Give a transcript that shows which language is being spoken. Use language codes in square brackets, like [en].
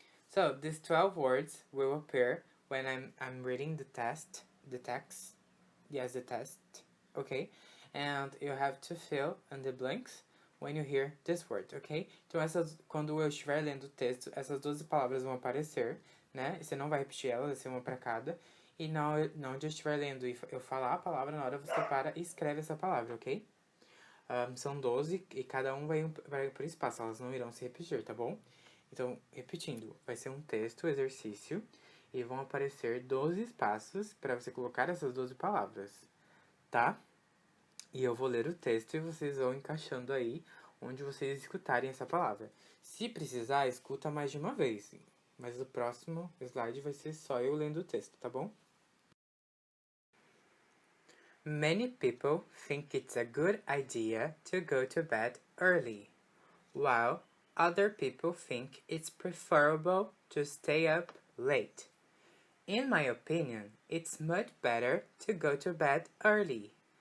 [en] So these 12 words will appear when I'm reading the text, yes, the test, okay? And you have to fill in the blanks when you hear this word, ok? [pt] Então, quando eu estiver lendo o texto, essas 12 palavras vão aparecer, né? Você não vai repetir elas, vai ser uma para cada. E na onde eu estiver lendo e eu falar a palavra, na hora você para e escreve essa palavra, ok? São 12 e cada um vai por espaço, elas não irão se repetir, tá bom? Então, repetindo, vai ser um texto, exercício, e vão aparecer 12 espaços para você colocar essas 12 palavras, tá? E eu vou ler o texto e vocês vão encaixando aí onde vocês escutarem essa palavra. Se precisar, escuta mais de uma vez, mas o próximo slide vai ser só eu lendo o texto, tá bom? [en] Many people think it's a good idea to go to bed early, while other people think it's preferable to stay up late. In my opinion, it's much better to go to bed early.